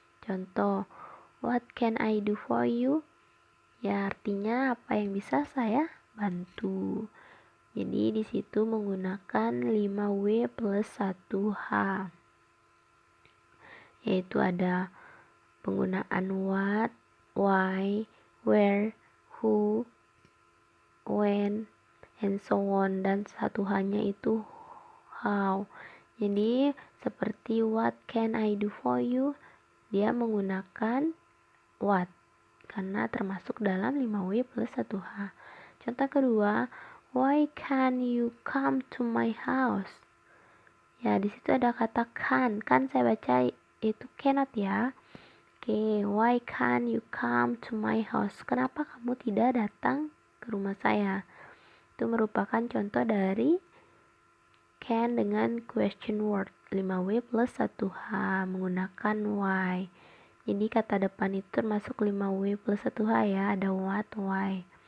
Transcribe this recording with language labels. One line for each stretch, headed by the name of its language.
Indonesian: Contoh,
English: what can I do for you?
Indonesian: Ya, artinya apa yang bisa saya bantu. Jadi di situ menggunakan 5W plus 1H. Yaitu ada penggunaan what, why, where, who, when,
English: and so on,
Indonesian: dan satu hanya itu how. Jadi seperti
English: what can I do for you,
Indonesian: dia menggunakan what karena termasuk dalam 5W plus 1H. Contoh kedua,
English: why can you come to my house?
Indonesian: Ya, di situ ada kata can saya baca itu cannot ya.
English: Oke, why can you come to my house?
Indonesian: Kenapa kamu tidak datang ke rumah saya? Itu merupakan contoh dari can dengan question word 5W plus 1H menggunakan why. Jadi kata depan itu termasuk 5W plus 1H ya, ada what, why.